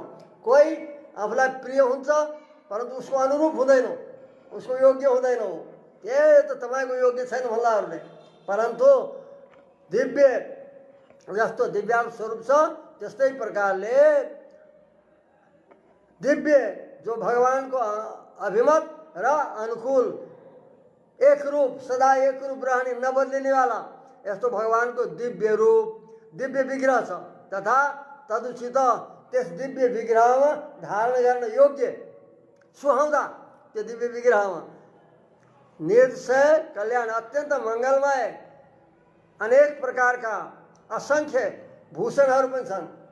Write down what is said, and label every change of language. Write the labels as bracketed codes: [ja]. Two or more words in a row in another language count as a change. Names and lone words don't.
[ne] कोही आफूलाई प्रिय हुन्छ परन्तु उसको अनुरूप हुँदैन, उसको योग्य हुँदैन। हो ए त तपाईँको योग्य छैन भन्लाहरूले, परन्तु दिव्य जस्तो दिव्यात्म स्वरूप छ त्यस्तै प्रकारले दिव्य जो भगवानको अभिमत र अनुकूल, एक रूप, सदा एक रूप रहने, नबदलिने वाला यस्तो भगवानको दिव्य रूप, दिव्य विग्रह छ तथा तदुचित त्यस दिव्य विग्रहमा धारण गर्न योग्य, सुहाउँदा त्यो दिव्य विग्रहमा निर्दय कल्याण, अत्यन्त मङ्गलमय अनेक प्रकारका असंख्य भूषणहरू पनि छन्।